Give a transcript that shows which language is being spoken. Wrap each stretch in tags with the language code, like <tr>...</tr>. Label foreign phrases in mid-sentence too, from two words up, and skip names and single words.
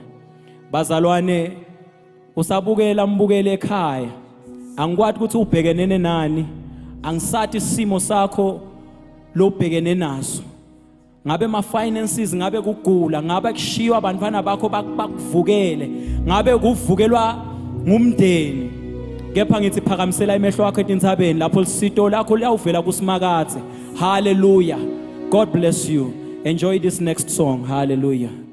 <ss>Bazalwane usabukela mbukele ekhaya angikwazi ukuthi ubhekenene nani angisathi isimo sakho lobhekene naso ngabe ma finances ngabe kugula ngabe kushiwa abantwana bakho bakuvukele ngabe kuvukelwa ngumndeni kepha ngithi phakamisela imehlo akho etintshabeni lapho lisito lakho liyawuvela kusimakathe.</ss> <en>Hallelujah. God bless you. Enjoy this next song. Hallelujah.</en>